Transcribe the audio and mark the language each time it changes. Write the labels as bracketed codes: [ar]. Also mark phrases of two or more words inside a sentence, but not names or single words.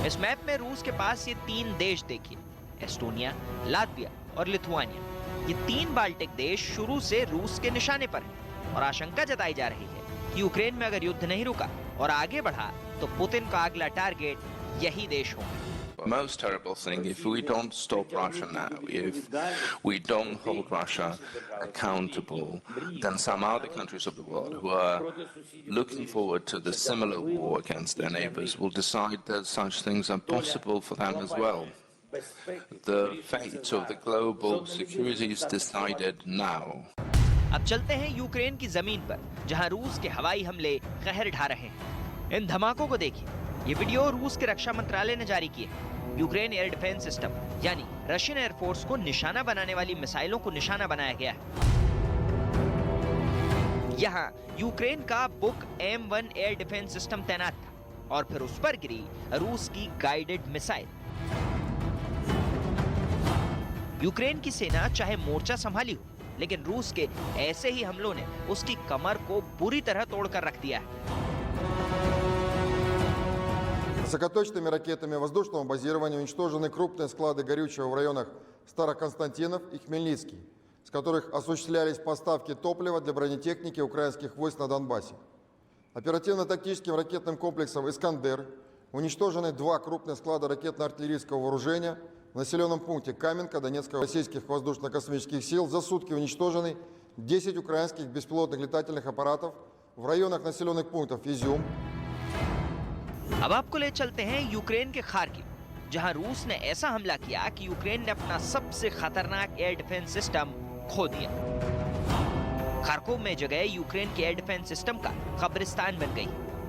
[hi] इस मैप में रूस के पास ये 3 देश देखिए, एस्टोनिया, लात्विया और लिथुआनिया। ये 3 बाल्टिक देश शुरू से रूस के निशाने पर हैं और आशंका जताई जा रही है कि यूक्रेन में अगर युद्ध नहीं रुका और आगे बढ़ा तो पुतिन का अगला टारगेट यही देश होगा। [en] Most terrible thing, if we don't stop Russia now, if we don't hold Russia accountable, then some other countries of the world who are looking forward to the similar war against their neighbors will decide that such things are possible for them as well. The fate of the global security is decided now. [hi] अब चलते हैं यूक्रेन की जमीन पर, जहां रूस के हवाई हमले कहर ढा रहे हैं। इन धमाकों को देखिए। ये वीडियो रूस के रक्षा मंत्रालय ने जारी की है। यूक्रेन [en] air defense system [hi] यानी [en] Russian Air Force [hi] को निशाना बनाने वाली मिसाइलों को निशाना बनाया गया है। यहाँ यूक्रेन का बुक M1 [en] air defense system [hi] तैनात था और फिर उस पर गिरी रूस की गाइडेड मिसाइल। यूक्रेन की सेना चाहे मोर्चा संभाली हो, लेकिन रूस के ऐसे ही हमलों ने उसकी कमर को बुरी तरह तोड़कर रख दिया है। [ru] Высокоточными ракетами воздушного базирования уничтожены крупные склады горючего в районах Староконстантинов и Хмельницкий, с которых осуществлялись поставки топлива для бронетехники украинских войск на Донбассе. Оперативно-тактическим ракетным комплексом «Искандер» уничтожены 2 крупных склада ракетно-артиллерийского вооружения в населенном пункте Каменка Донецкого российских воздушно-космических сил. За сутки уничтожены 10 украинских беспилотных летательных аппаратов в районах населенных пунктов Изюм. [hi] अब आपको ले चलते हैं यूक्रेन के खार्किव, जहां रूस ने ऐसा हमला किया कि यूक्रेन ने अपना सबसे खतरनाक [en] air defense system [hi] खो दिया। खार्कोव में जगह यूक्रेन के [en] air defense system [hi] का कब्रिस्तान बन गई।